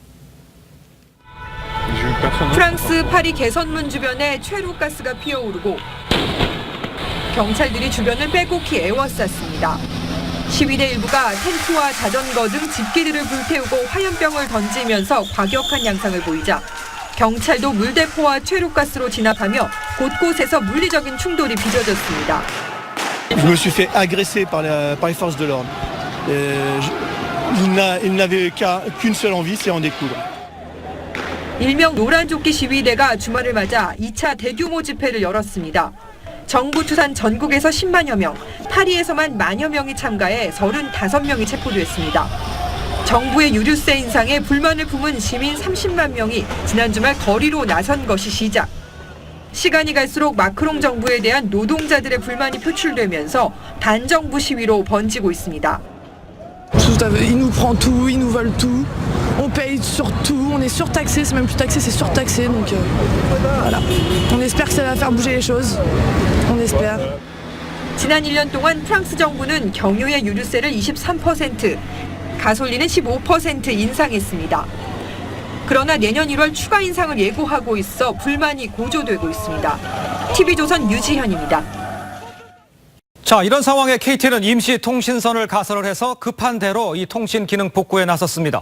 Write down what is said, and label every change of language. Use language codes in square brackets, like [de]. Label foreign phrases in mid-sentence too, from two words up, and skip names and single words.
[ko] 프랑스 파리 개선문 주변에 최루가스가 피어오르고 경찰들이 주변을 빼곡히 에워쌌습니다. 시위대 일부가 텐트와 자전거 등 집기들을 불태우고 화염병을 던지면서 과격한 양상을 보이자 경찰도 물대포와 최루가스로 진압하며 곳곳에서 물리적인 충돌이 빚어졌습니다. [fr] Je me suis fait agresser par les forces de l'ordre. Ils n'avaient qu'une seule envie, c'est en découdre. [ko] 일명 노란조끼 시위대가 주말을 맞아 2차 대규모 집회를 열었습니다. 정부 추산 전국에서 10만여 명, 파리에서만 만여 명이 참가해 35명이 체포됐습니다. 정부의 유류세 인상에 불만을 품은 시민 30만 명이 지난 주말 거리로 나선 것이 시작. 시간이 갈수록 마크롱 정부에 대한 노동자들의 불만이 표출되면서 반정부 시위로 번지고 있습니다. [fr] Il nous prend tout, il nous vole tout. On paye sur tout, on est surtaxé, c'est même plus taxé, c'est surtaxé. Donc voilà. On espère que ça va faire bouger les choses. On espère. [ko] 지난 1년 동안 프랑스 정부는 경유의 유류세를 23%, 가솔린은 15% 인상했습니다. 그러나 내년 1월 추가 인상을 예고하고 있어 불만이 고조되고 있습니다. TV조선 유지현입니다. 자, 이런 상황에 KT는 임시 통신선을 가설을 해서 급한 대로 이 통신 기능 복구에 나섰습니다.